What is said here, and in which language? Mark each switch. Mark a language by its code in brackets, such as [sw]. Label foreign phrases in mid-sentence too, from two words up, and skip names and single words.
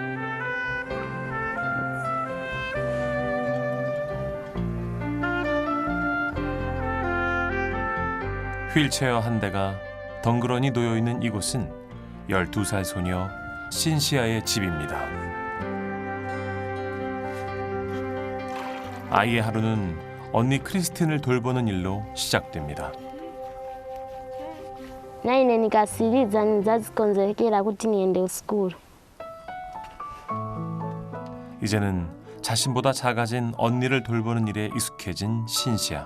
[ko] 휠체어 한 대가 덩그러니 놓여있는 이곳은 12살 소녀 신시아의 집입니다. 아이의 하루는 언니 크리스틴을 돌보는 일로 시작됩니다. [ny] naine nikasiriza nizazikonzekera kuti niende school. [ko] 이제는 자신보다 작아진 언니를 돌보는 일에 익숙해진 신시아.